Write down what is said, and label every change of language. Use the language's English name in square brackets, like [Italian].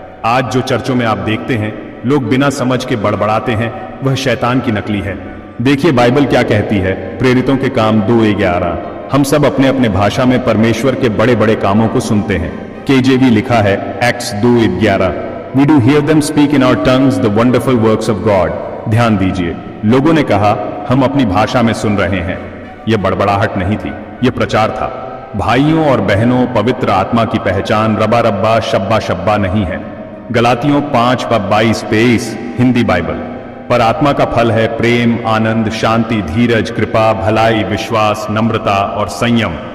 [Hindi] आज जो चर्चों में आप देखते हैं, लोग बिना समझ के बड़बड़ाते हैं, वह शैतान की नकली है। देखिए बाइबल क्या कहती है, प्रेरितों के काम 2:11। हम सब अपने अपने भाषा में परमेश्वर के बड़े बड़े कामों को सुनते हैं। KJV लिखा है Acts 2:11। [English] We do hear them speak in our tongues the wonderful works of God. [Hindi] ध्यान दीजिए, लोगों ने कहा हम अपनी भाषा में सुन रहे हैं। यह बड़बड़ाहट नहीं थी, यह प्रचार था। भाइयों और बहनों, पवित्र आत्मा की पहचान रबा रब्बा, शब्बा शब्बा नहीं है। गलातियों 5:22 हिंदी बाइबल। पर आत्मा का फल है प्रेम, आनंद, शांति, धीरज, कृपा, भलाई, विश्वास, नम्रता और संयम।